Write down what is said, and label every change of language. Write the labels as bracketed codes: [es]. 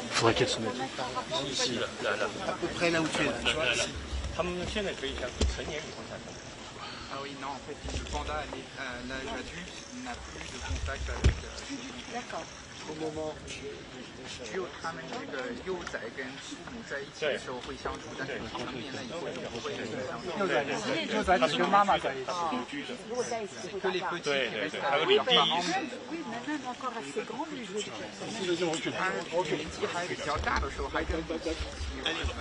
[fr] faudrait qu'elle se mette. Ici, là. À peu près là où tu es, là. Tu vois, ici. Ah oui, non, en fait, le panda à l'âge adulte n'a plus de contact avec... D'accord. [zh] 只有他们这个幼崽跟父母在一起的时候会相处，但是成年了以后就不会相处。幼崽只跟妈妈在一起。如果在一起会 [fr] Que les petits qui restent avec Oui, leurs parents. oui, mais même encore assez grand, lui, je veux dire. [zh] 年纪还比较大的时候还跟父母一起玩。